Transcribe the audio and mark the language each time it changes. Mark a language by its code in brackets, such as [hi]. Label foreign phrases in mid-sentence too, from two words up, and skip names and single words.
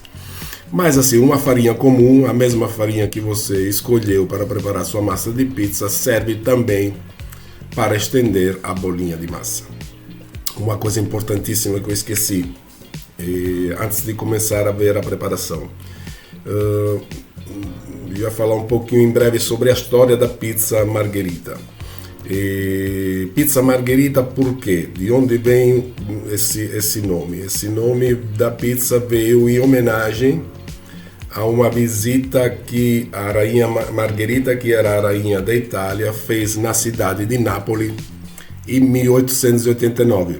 [pt] Mas assim, uma farinha comum, a mesma farinha que você escolheu para preparar sua massa de pizza, serve também para estender a bolinha de massa. Uma coisa importantíssima que eu esqueci antes de começar a ver a preparação. Eu ia falar um pouquinho em breve sobre a história da pizza margherita. Pizza margherita, por quê? De onde vem esse nome? Esse nome da pizza veio em homenagem a uma visita que a rainha Margherita, que era a rainha da Itália, fez na cidade de Nápoles em 1889.